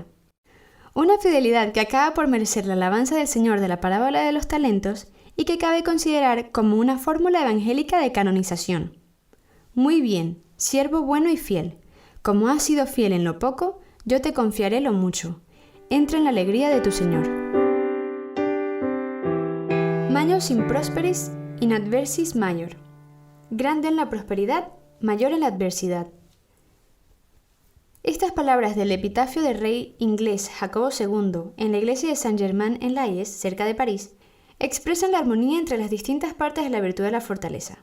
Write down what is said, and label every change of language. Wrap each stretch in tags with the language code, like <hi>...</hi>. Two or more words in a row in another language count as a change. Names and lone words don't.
<es>Una fidelidad que acaba por merecer la alabanza del Señor de la parábola de los talentos y que cabe considerar como una fórmula evangélica de canonización. Muy bien, siervo bueno y fiel, como has sido fiel en lo poco, yo te confiaré lo mucho. Entra en la alegría de tu Señor.</es> <la>Magnus in prosperis in adversis major.</la> <es>Grande en la prosperidad, mayor en la adversidad. Estas palabras del epitafio del rey inglés Jacobo II en la iglesia de Saint-Germain-en-Laye, cerca de París, expresan la armonía entre las distintas partes de la virtud de la fortaleza.</es>